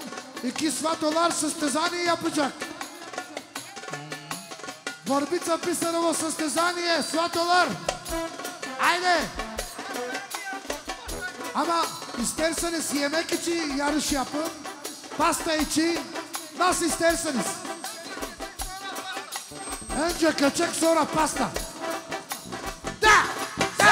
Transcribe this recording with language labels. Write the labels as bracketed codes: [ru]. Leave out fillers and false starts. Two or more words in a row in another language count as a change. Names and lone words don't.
[tr] 2 сватолар състезание yapacak. [bg] Борбица Писарово състезание, сватолар. Айде! [tr] Ama isterseniz yemek için yarış yapın. Pasta için nasıl isterseniz. Önce köçek sonra pasta. [bg] Da! Da!